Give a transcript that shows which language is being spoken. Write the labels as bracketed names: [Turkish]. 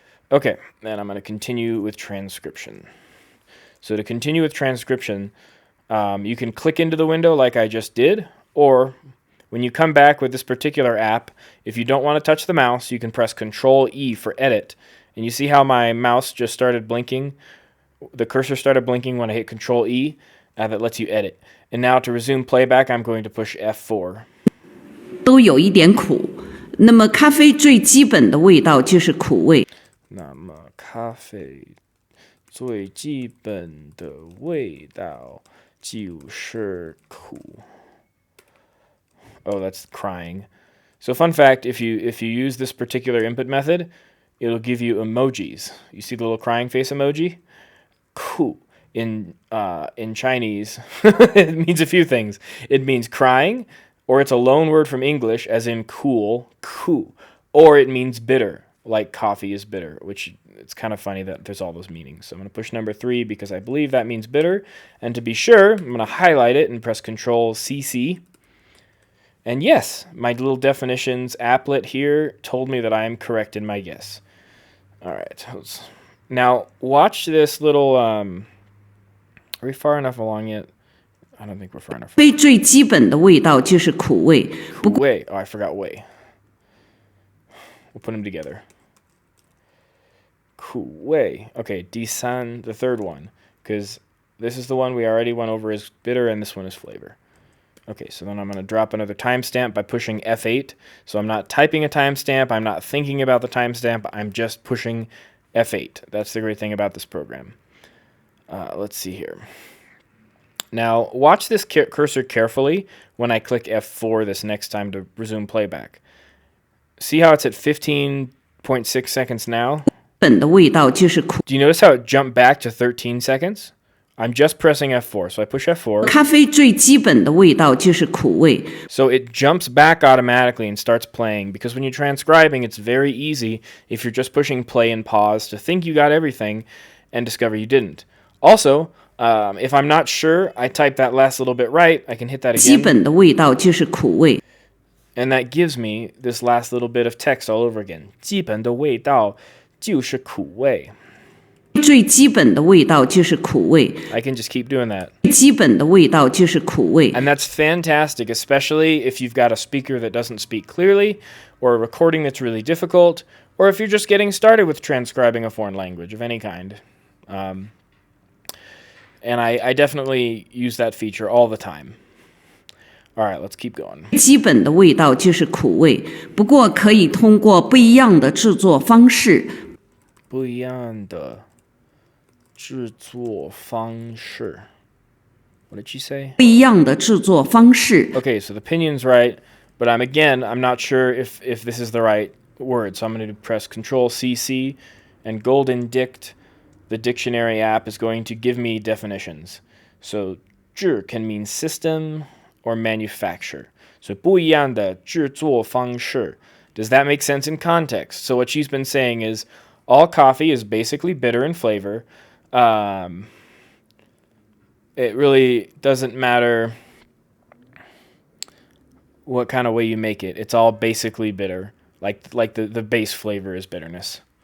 [English] Okay, and I'm going to continue with transcription. So to continue with transcription, you can click into the window like I just did, or when you come back with this particular app, if you don't want to touch the mouse, you can press Control-E for edit. And you see how my mouse just started blinking? The cursor started blinking when I hit Control-E. That lets you edit. And now to resume playback, I'm going to push F4. [Chinese] 都有一点苦。那么咖啡最基本的味道就是苦味。那么咖啡最基本的味道就是苦。 [English] Oh, that's crying. So fun fact, if you use this particular input method, it'll give you emojis. You see the little crying face emoji? Ku. In Chinese, it means a few things. It means crying, or it's a loan word from English, as in cool, ku. Or it means bitter, like coffee is bitter, which it's kind of funny that there's all those meanings. So I'm going to push number 3 because I believe that means bitter. And to be sure, I'm going to highlight it and press Control-CC. And yes, my little definitions applet here told me that I am correct in my guess. All right. Now, watch this little... are we far enough along yet? I don't think we're far enough. [Chinese] 咖啡最基本的味道就是苦味。不过 [English] Wei. Oh, I forgot wei. We'll put them together. Ku wei. Okay, disan, the third one. Because this is the one we already went over as bitter, and this one is flavor. Okay, so then I'm going to drop another timestamp by pushing F8. So I'm not typing a timestamp. I'm not thinking about the timestamp. I'm just pushing F8. That's the great thing about this program. Let's see here. Now, watch this cursor carefully when I click F4 this next time to resume playback. See how it's at 15.6 seconds now? [Chinese] 本的味道就是苦。 [English] Do you notice how it jumped back to 13 seconds? I'm just pressing F4, so I push F4. [Chinese] 咖啡最基本的味道就是苦味。 [English] So it jumps back automatically and starts playing, because when you're transcribing, it's very easy if you're just pushing play and pause to think you got everything and discover you didn't. Also, if I'm not sure, I type that last little bit right, I can hit that [Chinese] 基 [English] again, [Chinese] 本的味道就是苦味。 [English] and that gives me this last little bit of text all over again. [Chinese] 基本的味道就是苦味. 最基本的味道就是苦味。 [English] I can just keep doing that. [Chinese] 基本的味道就是苦味。 [English] And that's fantastic, especially if you've got a speaker that doesn't speak clearly, or a recording that's really difficult, or if you're just getting started with transcribing a foreign language of any kind. And I definitely use that feature all the time. All right, let's keep going. [Chinese] 基本的味道就是苦味，不过可以通过不一样的制作方式。不一样的制作方式. [English] What did she say? [Chinese] 不一样的制作方式。 [English] Okay, so the pinion's right, but I'm not sure if this is the right word. So I'm going to press Control-CC, and Golden Dict, the dictionary app, is going to give me definitions. So 制 can mean system or manufacture. [Chinese] So 不一样的制作方式. [English] Does that make sense in context? So what she's been saying is all coffee is basically bitter in flavor. It really doesn't matter what kind of way you make it. It's all basically bitter. Like the base flavor is bitterness.